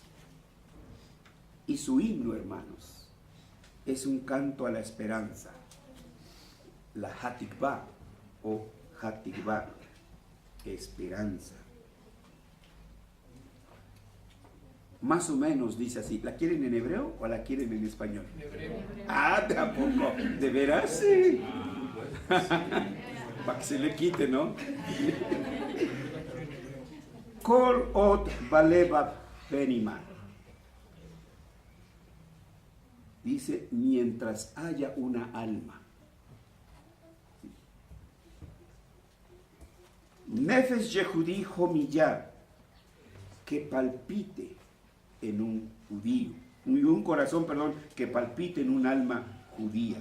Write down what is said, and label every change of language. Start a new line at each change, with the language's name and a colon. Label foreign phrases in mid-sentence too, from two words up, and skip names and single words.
Spanish: Y su himno, hermanos, es un canto a la esperanza, la Hatikvah o Hatikvah, esperanza. Más o menos dice así. ¿La quieren en hebreo o la quieren en español? En hebreo. Ah, tampoco. ¿De veras? Sí. Para que se le quite, ¿no?
Hebrew: כל עוד בלבב פנימה.
Spanish: Dice, mientras haya una alma.
Hebrew: נפש יהודי הומיה,
Spanish: que palpite en un judío, un corazón, que palpite en un alma judía.